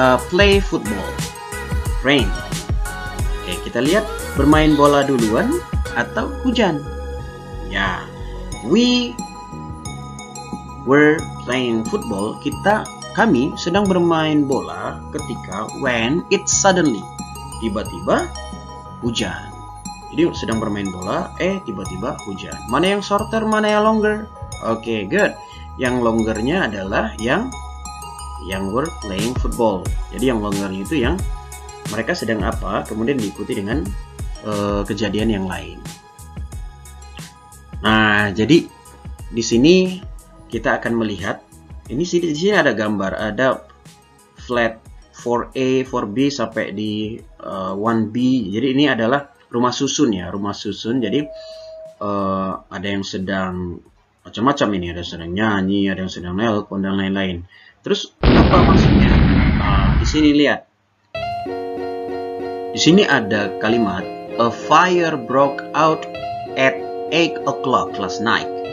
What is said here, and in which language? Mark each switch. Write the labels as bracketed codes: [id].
[en] Play football. Rain. [id] Oke, kita lihat bermain bola duluan atau hujan. [en] Ya, we were playing football. [id] Kami sedang bermain bola ketika [en] when it suddenly, [id] tiba-tiba hujan. Jadi sedang bermain bola, tiba-tiba hujan. Mana yang [en] shorter, [id] mana yang [en] longer? [id] Oke, [en] good. [id] Yang longernya adalah yang [en] were playing football. [id] Jadi yang longernya itu yang mereka sedang apa, kemudian diikuti dengan kejadian yang lain. Nah, jadi di sini kita akan melihat di sini ada gambar, ada flat 4A, 4B sampai di 1B. Jadi ini adalah rumah susun ya, rumah susun. Jadi ada yang sedang macam-macam ini, ada yang sedang nyanyi, ada yang sedang nelpon dan lain-lain. Terus apa maksudnya? Di sini lihat. Di sini ada kalimat [en] a fire broke out at 8 o'clock last night.